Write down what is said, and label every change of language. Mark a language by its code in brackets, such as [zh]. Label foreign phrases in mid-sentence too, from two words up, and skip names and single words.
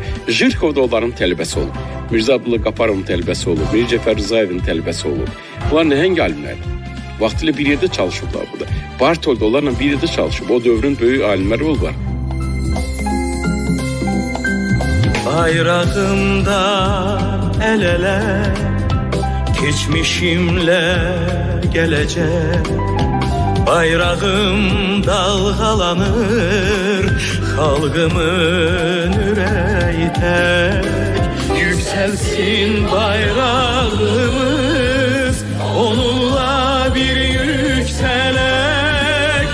[az] Jirkov da onların tələbəsi olub. Mirzə Abdullah Qafarovun tələbəsi olub. Mirzəcəfər Rzayevin tələbəsi olub. Bunlar nəhəng alimlərdir. Vaxtilə bir yerdə çalışıblar burada. Bartol da onlarla bir yerdə çalışıb. O dövrün böyük alimləri olublar. [tr] bayrağımda el ele, geçmişimle gelecek. Bayrağım dalgalanır, halkımın yüreği tek. Yükselsin bayrağımız, onunla bir yükselek.